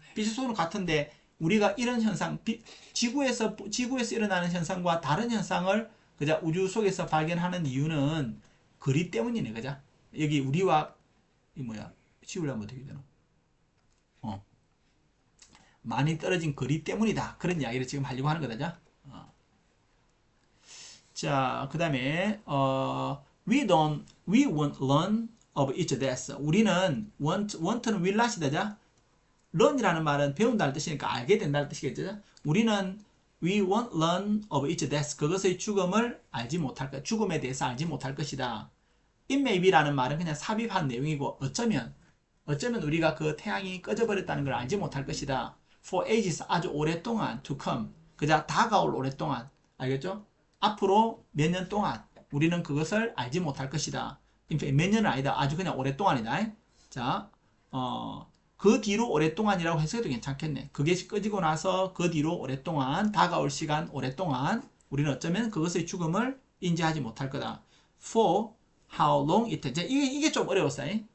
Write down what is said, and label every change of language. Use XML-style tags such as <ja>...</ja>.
<ko>빛의 속도는 같은데 우리가 이런 현상, 지구에서 일어나는 현상과 다른 현상을 그죠? 우주 속에서 발견하는 이유는 거리 때문이네. 그죠? 여기 우리와 지구를 하면 어떻게 되나? 많이 떨어진 거리 때문이다. 그런 이야기를 지금 하려고 하는 거다. 자, 그 다음에</ko> <en>we won't learn of each death.</en> <ko>우리는 want는 will not이다. learn이라는 말은 배운다는 뜻이니까 알게 된다는 뜻이겠죠. 우리는</ko> <en>we won't learn of each death.</en> <ko>그것의 죽음을 알지 못할 것, 죽음에 대해서 알지 못할 것이다.</ko> <en>it may be</en> <ko>라는 말은 그냥 삽입한 내용이고 어쩌면 우리가 그 태양이 꺼져버렸다는 걸 알지 못할 것이다.</ko> <en>for ages</en> <ko>아주 오랫동안</ko> <en>to come</en> <ko>그자 다가올 오랫동안 알겠죠? 앞으로 몇 년 동안 우리는 그것을 알지 못할 것이다. 몇 년은 아니다. 아주 그냥 오랫동안이다. 자, 그 뒤로 오랫동안이라고 해석해도 괜찮겠네. 그게 꺼지고 나서 그 뒤로 오랫동안 다가올 시간 오랫동안 우리는 어쩌면 그것의 죽음을 인지하지 못할 거다.</ko> <en>For how long it takes</en> <ko>이게 좀 어려웠어요.</ko>